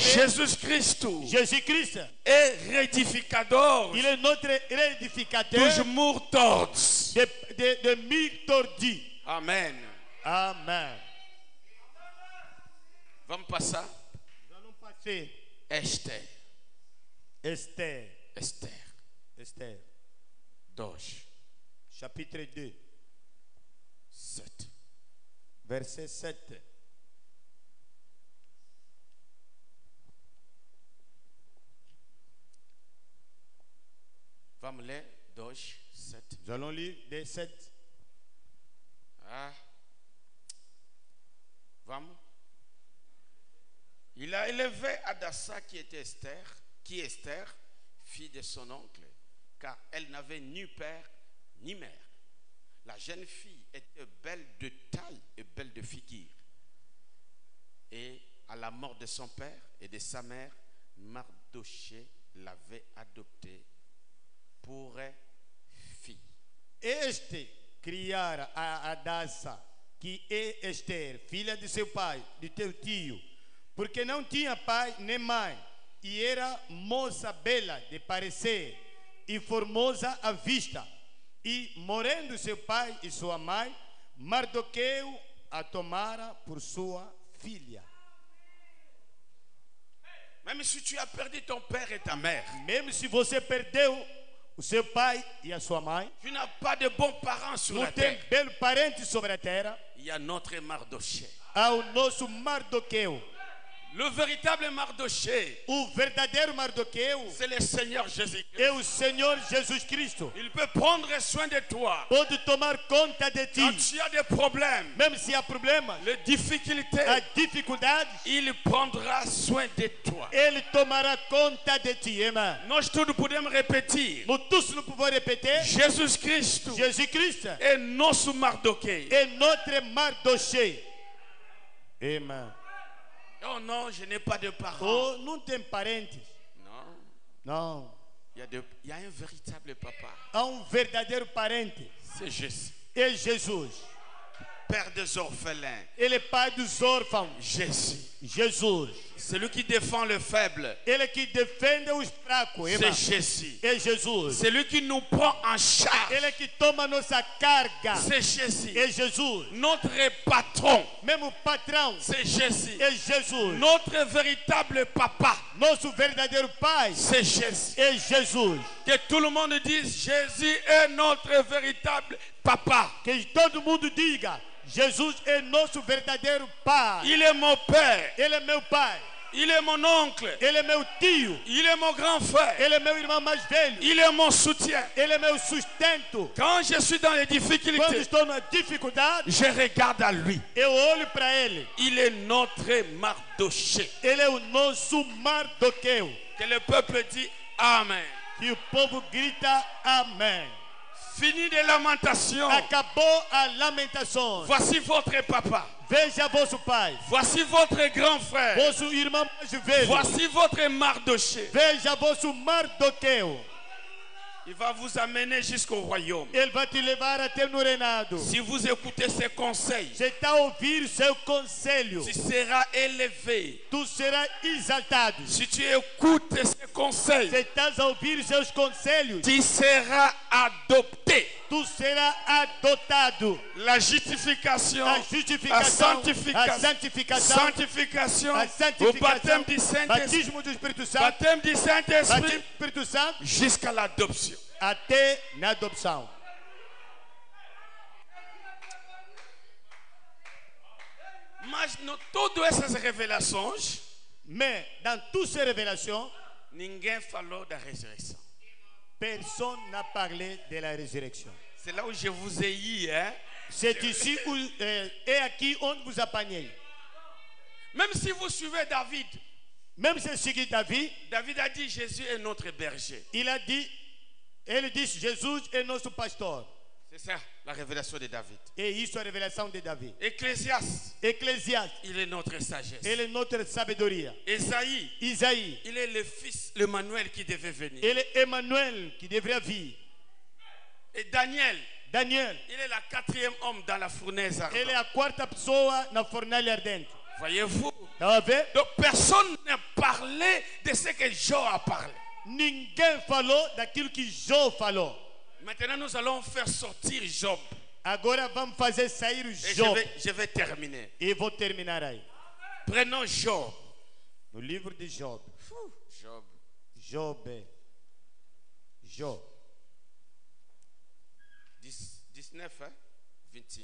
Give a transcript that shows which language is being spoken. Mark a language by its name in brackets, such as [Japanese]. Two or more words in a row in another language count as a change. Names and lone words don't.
[Portuguese] Jesus Cristo Jesus Cristo, [French] est rédificador il est notre rédificateur [Portuguese] dos mortos. [French] de mille tordus. Amen. Amen. [Portuguese] Vamos passar. [French] Nous allons passer. Esther. Esther. Esther. Esther. 2, Chapitre 2, 7. verset 7. [Portuguese] Vamos ler 2, 7. [French] Nous allons lire des 7. [Portuguese] Ah. Vamos. [French] Il a élevé Hadassa qui est Esther, fille de son oncle, car elle n'avait ni père ni mère. La jeune fille était belle de taille et belle de figure. Et à la mort de son père et de sa mère, Mardoché l'avait adoptée pour fille. [Portuguese] Este criara a Hadassa, que é Esther, filha de seu pai, de teu tio, porque não tinha pai nem mãe, e era moça bela de parecer e formosa à vista. E morrendo seu pai e sua mãe, Mardoqueu a tomara por sua filha. [French] Même si tu as perdu ton père et ta mère, [Portuguese] Mesmo se você perdeu o seu pai e a sua mãe, [French] tu n'as pas de bons parents sur [Portuguese] não [French] la [Portuguese] tem [French] terre. [Portuguese] belo parente sobre a terra, [French] Il y a notre Mardoché. [Portuguese] há o nosso Mardoqueu. [French] Le véritable Mardoché, [Portuguese] O verdadeiro Mardoqueu [French] c'est le Seigneur Jésus-Christ. [Portuguese] é o Senhor Jesus Cristo. [French] Il peut prendre soin de toi. [Portuguese] Pode tomar conta de [French] Quand [Portuguese] ti. [French] tu as des problèmes, [Portuguese] Mesmo se há problemas, [French] les difficultés, [Portuguese] há dificuldades, [French] il prendra soin de toi. [Portuguese] Ele tomará conta de ti. Amém. Nós todos podemos repetir. Nós todos não podemos repetir. Jesus Cristo Jesus Cristo é nosso Mardoqueu. é notre Mardoché. Amém. [French] Oh non, je n'ai pas de parents. [Portuguese] Oh, não tem parentes. [French] Non, [Portuguese] Não. [French] il y a un véritable papa. [Portuguese] Há verdadeiro parente. [French] C'est Jésus. [Portuguese] É Jesus. [French] Père des orphelins. [Portuguese] Ele é pai dos órfãos. [French] Jésus. [Portuguese] Jesus. [French] Celui qui défend le faible. [Portuguese] Ele que defende os fracos. [French] C'est Jésus. [Portuguese] É Jesus. [French] Celui qui nous prend en charge. [Portuguese] Ele que toma nossa carga. [French] C'est Jésus. [Portuguese] É Jesus. [French] Notre patron. [Portuguese] Mesmo patrão. [French] C'est Jésus. [Portuguese] É Jesus. [French] Notre véritable papa. [Portuguese] Nosso verdadeiro pai. [French] C'est Jésus. [Portuguese] É Jesus. [French] Que tout le monde dise Jésus est notre véritable papa. [Portuguese] Que todo mundo diga: Jesus é nosso verdadeiro pai. [French] Il est mon père. [Portuguese] Ele é meu pai. [French] Il est mon oncle. [Portuguese] Ele é meu tio. [French] Il est mon grand frère. [Portuguese] Ele é meu irmão mais velho. [French] Il est mon soutien. [Portuguese] Ele é meu sustento. [French] Quand je suis dans les [Portuguese] Quando [French] difficultés, [Portuguese] estou na dificuldade, [French] je regarde à lui. [Portuguese] eu olho para ele. [French] Il est notre Mardoché. [Portuguese] Ele é o nosso Mardoqueu. [French] Que le peuple dit Amen. [Portuguese] E o povo grita amém. [French] Fini de lamentation. [Portuguese] Acabou a lamentação. [French] Voici votre papa. [Portuguese] Veja vosso pai. [French] Voici votre grand frère. [Portuguese] Vosso irmão mais velho. [French] Voici votre Mardoché. [Portuguese] Veja vosso Mardoqueu. [French] Il va vous amener jusqu'au royaume. [Portuguese] Ele vai te levar até no reinado. [French] Si vous écoutez ses conseils, [Portuguese] Você está a ouvir seu conselho. [French] tu seras élevé. [Portuguese] Tu serás exaltado. [French] Si tu écoutes ses conseils, [Portuguese] Você estás a ouvir seus conselhos. [French] tu seras adopté. [Portuguese] Tu serás adotado. [French] La justification, [Portuguese] A [French] la [Portuguese] justificação, [French] sanctification, [Portuguese] a santificação, [French] sanctification, [Portuguese] a [French] au [Portuguese] santificação, [French] baptême du Saint-Esprit, [Portuguese] batismo do Espírito Santo, [French] baptême du [Portuguese] batismo [French] Saint-Esprit, [Portuguese] do Espírito Santo, [French] jusqu'à l'adoption. [Portuguese] até na adopção. Mas no todas essas revelações, [French] Mais dans toutes ces révélations, [Portuguese] ninguém falou da ressurreição. [French] personne n'a parlé de la résurrection. C'est là où je vous ai eu, hein? C'est ici où est [Portuguese] aqui onde [French] vous apanhei. Même si vous suivez David, Même ceci qui David, David a dit Jésus est notre berger. il a dit, [Portuguese] ele disse, Jesus é nosso pastor. [French] C'est ça la révélation de David. [Portuguese] Et isso é a revelação de Davi. [French] Ecclésiaste, [Portuguese] Eclesiastes, [French] il est notre sagesse. [Portuguese] ele é notre sabedoria. [French] Esaïe, Isaïe, il est le fils, le Manuel qui devait venir. ele é Emmanuel, que deveria vir. Et Daniel, [Portuguese] Daniel, [French] il est la 4e homme dans la fournaise ardente. [Portuguese] ele é a quarta pessoa na fornalha ardente. [French] Voyez-vous? [Portuguese] Tá vendo? [French] Donc personne n'a parlé de ce que Job a parlé. [Portuguese] Ninguém falou daquilo que Jó falou. [French] Maintenant, nous allons faire sortir Job. [Portuguese] Agora vamos fazer sair o [French] Et [Portuguese] Job. [French] je vais terminer. [Portuguese] E vou terminar aí. [French] Prenons Job. [Portuguese] No livro de Job. Job. Job. Jó. 19, hein? 25.